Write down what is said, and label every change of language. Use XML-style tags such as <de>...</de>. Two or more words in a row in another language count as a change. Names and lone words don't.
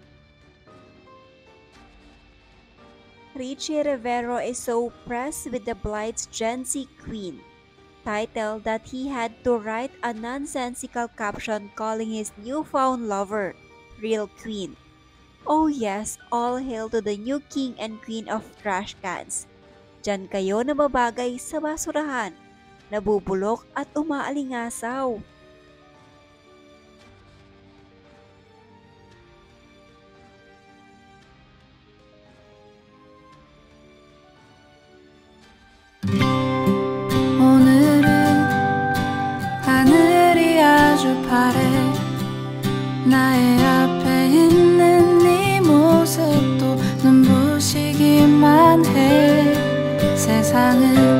<en>Richie Rivero is so pressed with the Blight's Gen Z Queen title that he had to write a nonsensical caption calling his newfound lover Real Queen. Oh yes, all hail to the new king and queen of trash cans.</en> <tl>Diyan kayo nababagay sa basurahan, nabubulok at umaalingasaw.</tl> <ko>오늘은 하늘이 아주 파래 나의 앞에 있는 네 모습도 눈부시기만 해 세상은</ko>